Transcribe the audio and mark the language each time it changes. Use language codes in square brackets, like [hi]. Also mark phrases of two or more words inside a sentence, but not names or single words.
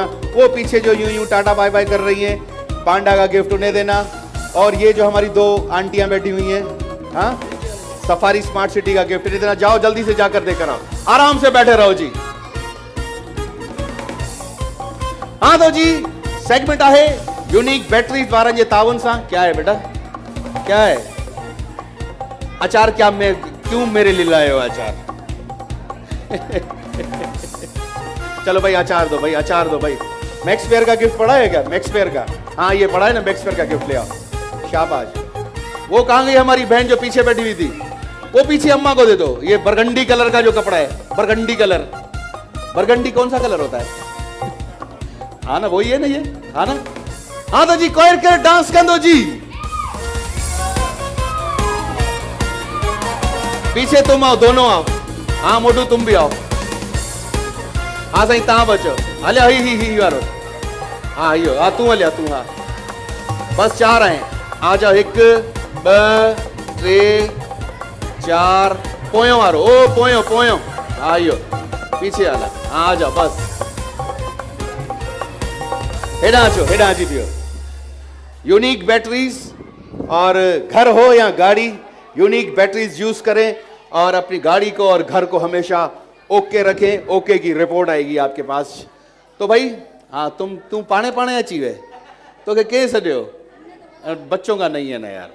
[ur] وہ پیچھے جو یوں [en] tata bye bye [ur] کر رہی ہیں، پانڈا کا گفٹ انہیں دینا. اور یہ جو ہماری 2 آنٹیاں بیٹھی ہوئی ہیں، ہاں، سفاری اسمارٹ سٹی کا گفٹ انہیں دینا. جاؤ جلدی سے جا کر دے کر آؤ، آرام سے بیٹھے رہو جی. ہاں تو جی, [sd] सेगमेंट आहे यूनिक बैटरीज वारनि जे ताउन सां। [ur] کیا ہے بیٹا، کیا ہے? اچار کیوں میرے لیے لائے ہو اچار? چلو بھائی اچار دو بھائی. میکس فیئر کا گفٹ پڑا ہے کیا؟ میکس فیئر کا، ہاں یہ پڑا ہے نا، میکس فیئر کا گفٹ لے آؤ. شاباش. وہ کہاں گئی ہماری بہن جو پیچھے بیٹھی ہوئی تھی? وہ پیچھے اماں کو دے دو. یہ [en] burgundy color [ur] کا جو کپڑا ہے, [en] burgundy color. [ur] برگنڈی کون سا کلر ہوتا ہے? ہاں نا، وہی ہے نا یہ، ہاں نا. ہاں تو جی [sd] कोई करे डांस कंदो जी। [ur] پیچھے تم آؤ، دونوں آؤ. ہاں موٹو تم بھی آؤ۔ ہاں [sd] साईं तव्हां बचो। हलिया ही वारो। हाँ इहो हाँ तूं हलिया तूं। [ur] ہاں بس 4 آئے۔ آ جاؤ 1 2 3 4 [sd] पोयों वारो। ओ पोयों। हाँ इहो पीछे हला। हाँ [ur] آ جاؤ بس. [sd] हेॾां अचो, हेॾां अची पियो। [ur] یونیک بیٹریز اور گھر ہو یا گاڑی، یونیک بیٹریز یوز کریں اور اپنی گاڑی کو اور گھر کو ہمیشہ اوکے رکھیں. اوکے کی رپورٹ آئے گی آپ کے پاس۔ تو بھائی ہاں تم [sd] पाने अची वे तो के सॼो [ur] بچوں کا نہیں ہے نا یار.